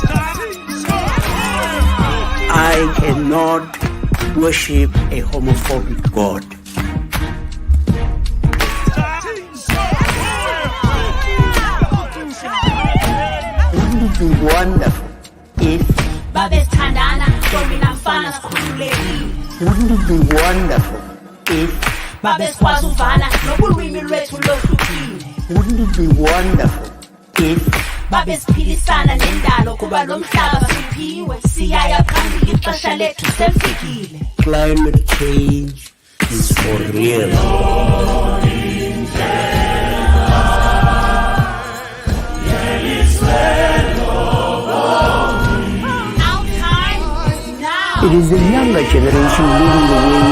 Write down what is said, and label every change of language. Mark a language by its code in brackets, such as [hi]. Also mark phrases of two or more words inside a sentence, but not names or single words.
[en] I cannot worship a homophobic God. Wouldn't it be wonderful if [xh] babesithandana ntombi namfana sikhululekile? [en] Wouldn't it be wonderful [xh] babe sikwazi uvana nobulwimi lwethu lohlukile. [en] Wouldn't it be wonderful if [xh] babe siphilisana nendalo kuba lo mhlaba siphiwe siyaya phambili ixesha lethu selifikile. [en] climate change is for real? It is the younger generation leading the way.